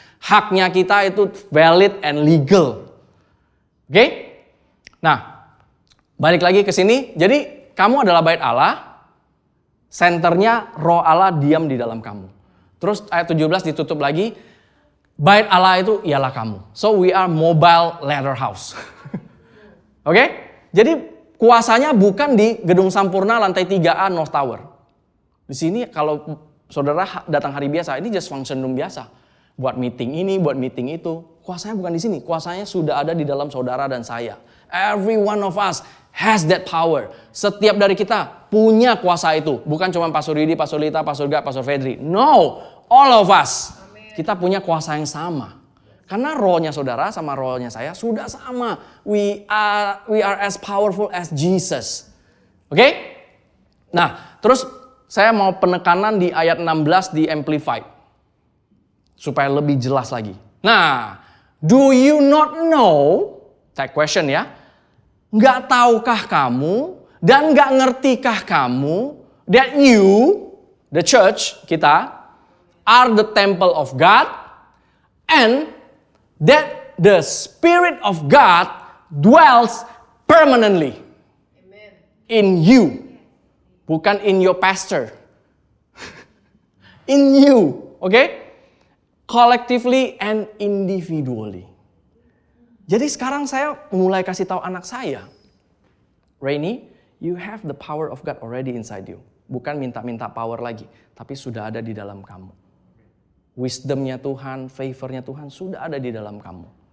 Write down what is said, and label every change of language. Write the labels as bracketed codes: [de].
[id] Haknya kita itu [en] valid and legal. [id] Oke? Nah, balik lagi ke sini. Jadi kamu adalah bait Allah. Senternya roh Allah diam di dalam kamu. Terus ayat 17 ditutup lagi. Bait Allah itu ialah kamu. [en] So we are mobile ladder house. [id] Oke? Jadi kuasanya bukan di Gedung Sampurna lantai 3A North Tower. Di sini kalau saudara datang hari biasa, ini [en] just function room [id] biasa. Buat meeting ini, buat meeting itu. Kuasanya bukan di sini. Kuasanya sudah ada di dalam saudara dan saya. [en] Every one of us has that power. [id] Setiap dari kita punya kuasa itu. Bukan cuma Pastor Yudi, Pastor Lita, Pastor Gak, Pastor Fedri. [en] No, all of us. [id] Kita punya kuasa yang sama. Karena rohnya saudara sama rohnya saya sudah sama. [en] We are as powerful as Jesus. [id] Oke? Nah, terus saya mau penekanan di ayat 16 di Amplified. Supaya lebih jelas lagi. Nah, [en] do you not know? [id] Tag question ya. Nggak tahukah kamu dan nggak ngertikah kamu [en] that you, the church [id] kita, [en] are the temple of God and that the Spirit of God dwells permanently in you. [id] Bukan [en] in your pastor. In you. Okay? Collectively and individually. [id] Jadi sekarang saya mulai kasih tahu anak saya. [en] Rainy, you have the power of God already inside you. [id] Bukan minta-minta power lagi. Tapi sudah ada di dalam kamu. Wisdomnya Tuhan, favornya Tuhan sudah ada di dalam kamu.